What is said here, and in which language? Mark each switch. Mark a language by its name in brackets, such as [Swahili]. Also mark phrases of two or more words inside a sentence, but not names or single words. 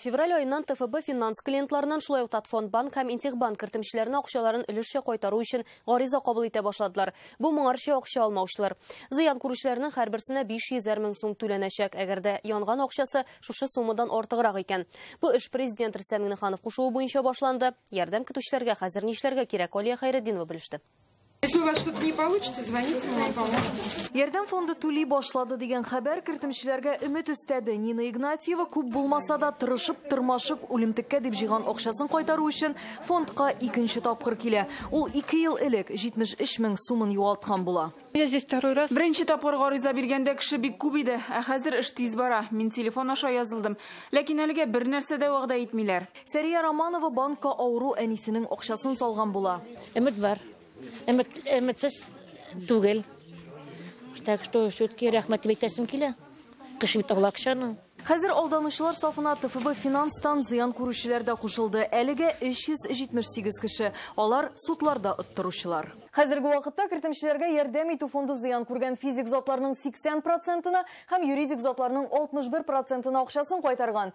[Tatar] Февраль айыннан ТФБ финанс клиентларынан шулай ук Татфондбанк һәм Интехбанк кертемчеләренә акчаларын өлешчә кайтару өчен гариза кабул итә башладылар. Бу моңарчы акча алмаучылар. Зыян күрүчеләрнең һәрберсенә 500 мең сум түләнәчәк, әгәр дә янган акчасы шушы суммадан артыграк икән. Бу эш президент Рөстәм Миңнеханов кушуы буенча башланды. Ярдәм көтүчеләргә хәзер нишләргә кирәк? Алия Хайретдинова белеште. [Russian] Если у вас что-то не получится, звоните, мы вам поможем. [Tatar] Ярдәм фонды түли башлады дигән хәбәр кертемчеләргә өмет өстәде. Нина Игнатьева күп булмаса да тырышып үлемтеккә дип җыйган акчасын кайтару өчен фондка 2нче тапкыр килә. Ул 2 ел элек 73 мең сумын югалткан була. [Russian] Я здесь второй раз. [Tatar] Беренче тапкыр гариза биргәндә кеше бик күп иде, ә хәзер эш тиз бара. Мин телефон аша язылдым. Ләкин әлегә бер нәрсә дә вәгъдә итмиләр. Сәрия Романова банкка авыру әнисенең акчасын салган була. Өмет бар. Үмітсіз түгел. [Russian] Так что все-таки [Tatar] рәхмәт әйтәсем килә. Хәзер алданучылар сафына ТФБ финанстан зыян күрүчеләр дә кушылды. Әлегә 378 кеше. Алар судларда оттыручылар. Хәзерге вакытта кертемчеләргә ярдәм итү фонды зыян күргән физик затларның 80%-на һәм юридик затларның 61%-на акчасын кайтарган.